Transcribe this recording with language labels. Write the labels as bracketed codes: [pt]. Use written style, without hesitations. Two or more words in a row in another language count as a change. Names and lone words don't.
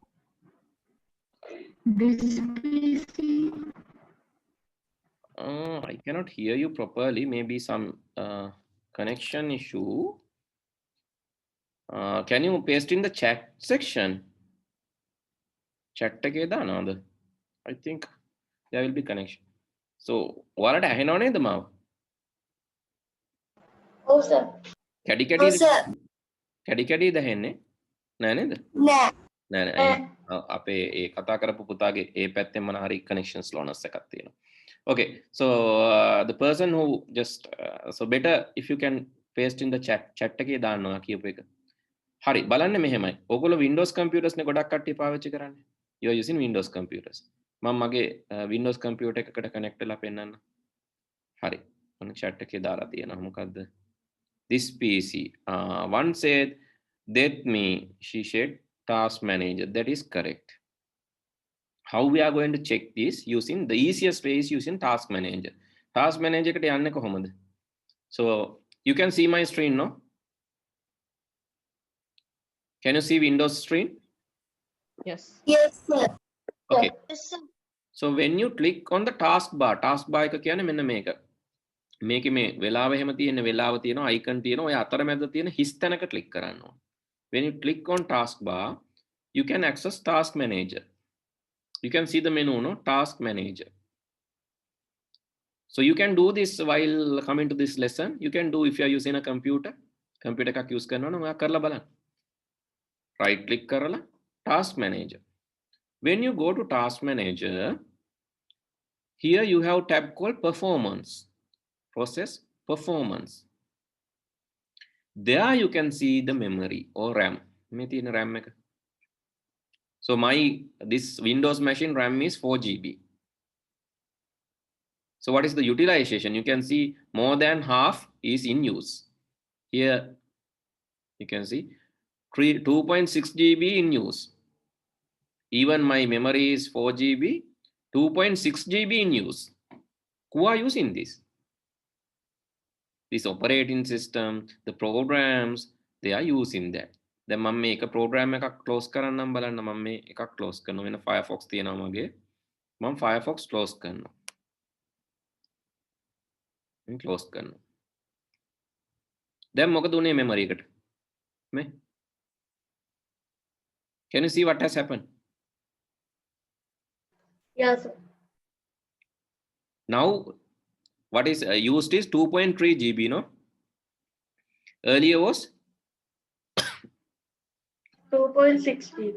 [en] This PC. I cannot hear you properly. Maybe some connection issue. Can you paste in the chat section? [si] Chat එකේ දානවද? [en] I think there will be connection. [si] So ඔයාලට ඇහෙනව නේද මාව? [en] Oh, sir. [si] කැඩි [en] Oh, sir. [si] කැඩි දැහෙන්නේ? නෑ නේද? [en] Nah. [si] නෑ අපේ ඒ කතා කරපු පුතාගේ ඒ පැත්තෙන් මොන හරි [en] connections slowness [si] එකක් තියෙනවා. [en] Okay, so the person who just so better if you can paste in the chat [si] එකේ දාන්නවා කියපු එක. හරි බලන්න මෙහෙමයි. ඔයගොල්ලෝ [en] Windows computers [si] නේ ගොඩක් කට්ටිය පාවිච්චි කරන්නේ. [en] You are using Windows computers. [si] මම මගේ [en] Windows computer [si] එකකට connect වෙලා පෙන්නන්න. හරි. මම chat එකේ දාලා තියෙනවා. මොකද්ද? [en] This PC. One said that me she said task manager. That is correct. How we are going to check this? Using the easiest way is using task manager. Task manager [si] එකට යන්නේ කොහොමද? [en] So you can see my screen, no? Can you see Windows screen? Yes. Yes, sir. Okay. Yes, sir. So when you click on the taskbar [si] එක කියන්නේ මෙන්න මේක. මේකේ මේ වෙලාව එහෙම තියෙන වෙලාව තියෙනවා icon තියෙනවා ඔය අතරමැද තියෙන හිස් තැනක click කරන්න ඕන. [en] When you click on taskbar, you can access task manager. You can see the menu, no? Task manager. So you can do this while coming to this lesson. You can do if you are using a computer [si] එකක් use කරනවා නම් ඔයා කරලා බලන්න. [en] Right click කරලා task manager. When you go to task manager, here you have tab called performance. Process performance. There you can see the memory or RAM. [si] මේ තියෙන RAM එක. [en] So this Windows machine RAM is 4 GB. So what is the utilization? You can see more than half is in use. Here you can see 2.6 GB in use. Even my memory is 4 GB, 2.6 GB in use. Who are using this? This operating system, the programs, they are using that. [si] Then මම මේක program එකක් close කරන්නම් බලන්න මම මේ එකක් close කරනවා වෙන Firefox තියෙනවා මගේ මම Firefox close කරනවා මම close කරනවා දැන් මොකද උනේ memory එකට මේ [en] Can you see what has happened? Yes, sir. Now what is used is 2.3 GB, no? Earlier was 2.6 GB.